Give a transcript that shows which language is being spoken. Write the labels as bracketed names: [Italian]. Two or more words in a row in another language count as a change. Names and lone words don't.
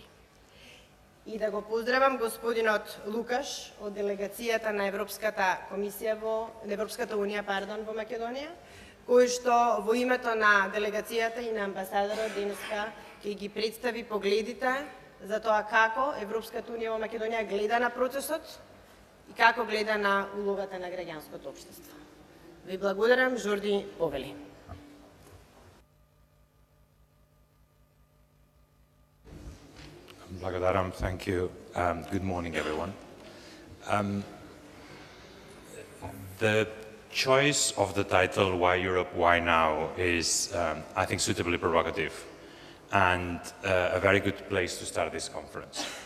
[Macedonian] И да го поздравам господинот Лукаш од делегацијата на Европската комисија Европската унија, во Македонија, кој што во името на делегацијата и на амбасадорот денеска ќе ги представи погледите за тоа како Европската унија во Македонија гледа на процесот и како гледа на улогата на граѓанското општество. Ви благодарам, Жорди повели. Благодарам, [English] thank you. Good morning, everyone. The choice of the title, Why Europe, Why Now, is, I think, suitably provocative and a very good place to start this conference.